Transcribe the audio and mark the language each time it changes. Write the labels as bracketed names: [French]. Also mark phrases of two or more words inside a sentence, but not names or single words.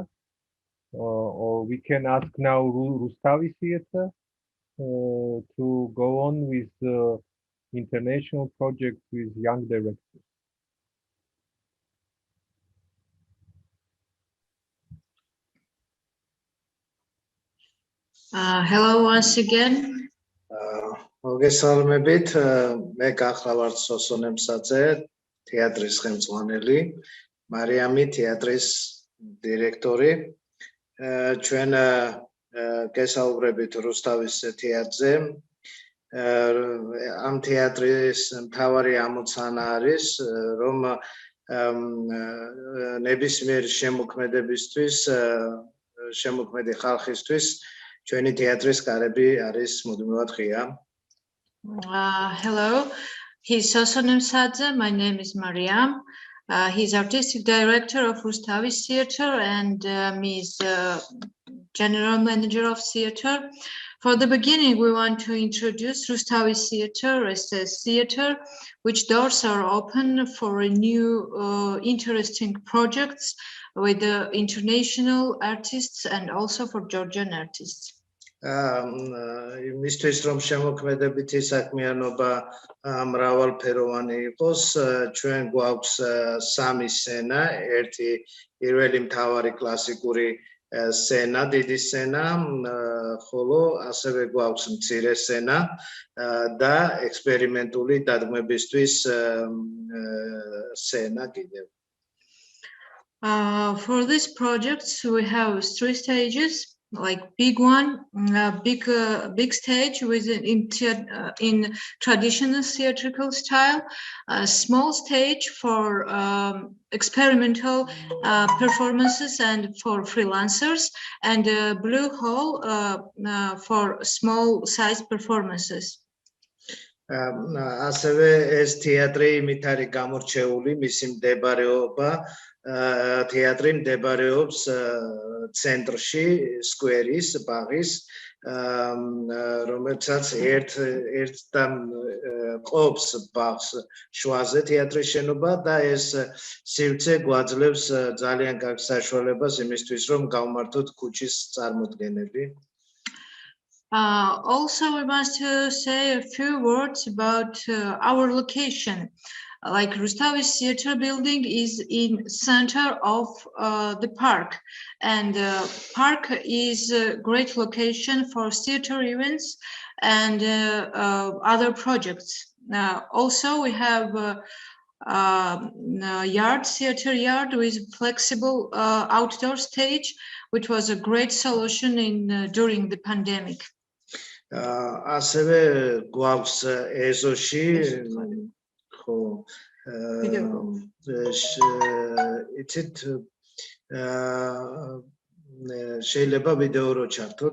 [English] Or we can ask now Rustavi Theatre to go on with international projects with young directors. Hello once again. [Georgian] მოგესალმებით, მე გახლავართ Soso Nemsadze, თეატრის ხელმძღვანელი, მარიამი თეატრის დირექტორი. ჩვენ გესაუბრებით რუსთავის თეატრზე. ამ თეატრის მთავარი ამოცანა არის, რომ ნებისმიერ შემოქმედებისთვის, შემოქმედი ხალხისთვის ჩვენი თეატრის კარები არის მუდმივად ღია. [English] Hello, he's Soso Nemsadze. My name is Mariam. He's artistic director of Rustavi Theatre and he's general manager of theatre. For the beginning, we want to introduce Rustavi Theatre as a theatre which doors are open for new interesting projects with international artists and also for Georgian artists. [Georgian] Იმისთვის რომ შემოქმედებითი საქმიანობა მრავალფეროვანი იყოს, ჩვენ გვაქვს სამი სცენა, ერთი პირველი მთავარი კლასიკური სცენა, დიდი სცენა, ხოლო ასევე გვაქვს მცირე სცენა და ექსპერიმენტული დადგმებისთვის სცენა კიდევ. [English] For this project, we have three stages. Like big one, big stage with in traditional theatrical style, a small stage for experimental performances and for freelancers, and a blue hall for small size performances. [Georgian] ასევე ეს თეატრი იმით არის გამორჩეული, მისი მდებარეობა თეატრი მდებარეობს ცენტრში, სკვერის, ბაღის, რომელსაც ერთ ყოფს ბაღს შუაზე თეატრის შენობა და ეს სივრცე გვაძლევს ძალიან კარგ საშუალებას იმისთვის, რომ გავმართოთ ქუჩის წარმოდგენები. [English] Also, we want to say a few words about our location. Like Rustavi Theatre building is in center of the park, and park is a great location for theatre events and other projects. Also, we have theater yard with flexible outdoor stage, which was a great solution during the pandemic. [Georgian] ასევე გვაქვს ეზოში ხო იცით შეიძლება ვიდეო რო ჩართოთ.